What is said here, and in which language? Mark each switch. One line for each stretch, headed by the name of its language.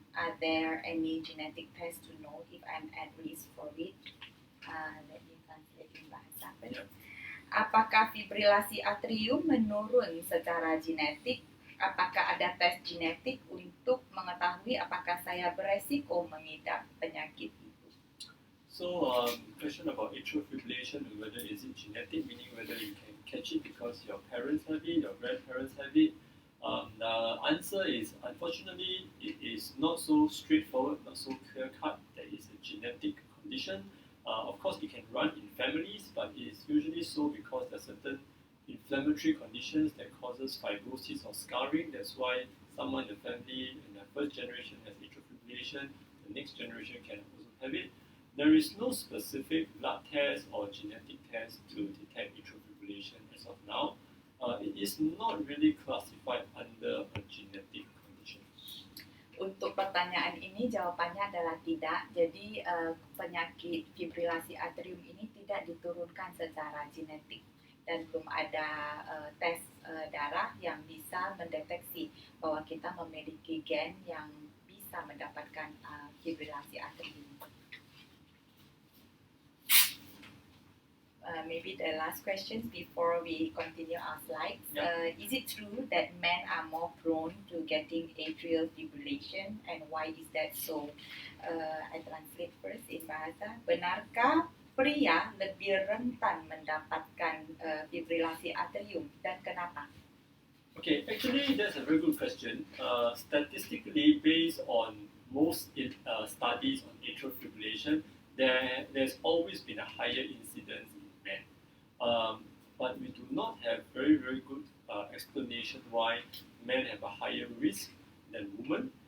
English: Are there any genetic tests to know if I'm at risk for it? Let me translate in bahasa.
Indonesian: Apakah fibrilasi atrium menurun secara genetik? Apakah ada tes genetik untuk mengetahui apakah saya beresiko mengidap penyakit itu?
English: So, question about atrial fibrillation and whether is it genetic, meaning whether you can catch it because your parents have it, your grandparents have it. The answer is, unfortunately, it is not so straightforward, not so clear-cut. That is a genetic condition. Of course, it can run in families, but it is usually so because there are certain inflammatory conditions that causes fibrosis or scarring. That's why someone in the family in the first generation has atrial fibrillation, the next generation can also have it. There is no specific blood test or genetic test to detect atrial fibrillation as of now. It is not really classified under a genetic condition.
Indonesian: Untuk pertanyaan ini jawabannya adalah tidak. Jadi penyakit fibrilasi atrium ini tidak diturunkan secara genetik dan belum ada tes darah yang bisa mendeteksi bahwa kita memiliki gen yang bisa mendapatkan fibrilasi atrium.
English: Maybe the last questions before we continue our slides. Is it true that men are more prone to getting atrial fibrillation and why is that so? I translate first in bahasa.
Indonesian: Benarkah pria lebih rentan mendapatkan fibrilasi atrium dan kenapa?
English: Okay, actually that's a very good question. Statistically, based on most studies on atrial fibrillation, there's always been a higher incidence in men. But we do not have very good explanation why men have a higher risk than women.